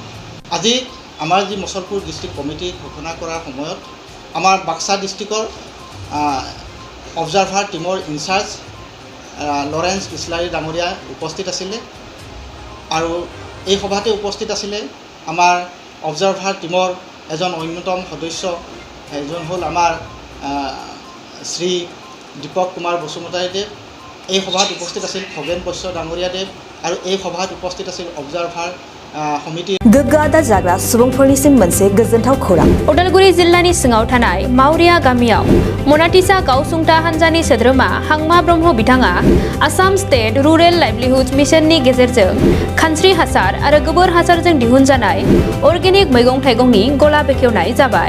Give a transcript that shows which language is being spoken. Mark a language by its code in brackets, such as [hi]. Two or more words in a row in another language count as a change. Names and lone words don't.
[as] আজি আমাৰ যি মছলপুৰ ডিষ্ট্ৰিক্ট কমিটি ঘোষণা কৰাৰ সময়ত আমাৰ বাক্সা [en] district observer team in-charge [as] লৰেঞ্চ ইছলাৰী ডাঙৰীয়া উপস্থিত আছিলে আৰু এই সভাতে উপস্থিত আছিলে আমাৰ [en] observer team [as] এজন অন্যতম সদস্য, এজন হ'ল আমাৰ শ্ৰী দীপক কুমাৰ বসুমতাৰীদেৱ। এই সভাত উপস্থিত আছিল খগেন বৈশ্য ডাঙৰীয়াদেৱ আৰু এই সভাত উপস্থিত আছিল অবজাৰ্ভাৰ समिति [brx] गोग्गादा जाग्रा सुबुंफोरनिसिम मोनसे गोजोनथाव खौरां। उदालगुरि जिल्लानि सिङाव थानाय मावरिया गामियाव मनाटिसा गावसुंथा हानजानि सोद्रोमा हांमा ब्रह्म बिथाङा आसाम स्टेट रुरेल लाइवलीहुड मिशननि गेजेरजों खानस्रि हासार आरो गोबोर हासारजों दिहुनजानाय अर्गेनिक मैगं थाइगंनि गला बेखेवनाय जाबाय।